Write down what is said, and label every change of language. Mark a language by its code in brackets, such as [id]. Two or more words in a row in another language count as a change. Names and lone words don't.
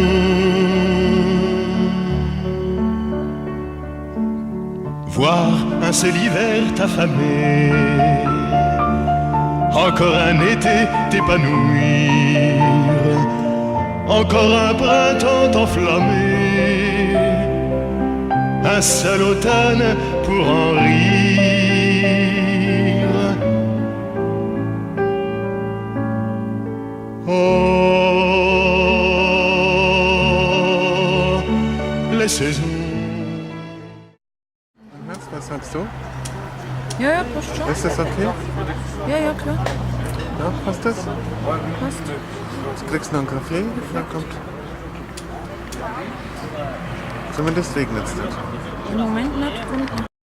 [fr] Voir un seul hiver t'affamer, encore un été t'épanouir, encore un printemps t'enflammer, un seul automne pour en rire. Oh, les saisons. [de] Was sagst du? Ja, ja, passt schon. Ist das okay? Ja, ja, klar. Ja, passt das? Passt. Jetzt kriegst du noch einen Kaffee. Ja, kommt. Zumindest regnet es nicht. Im Moment nicht.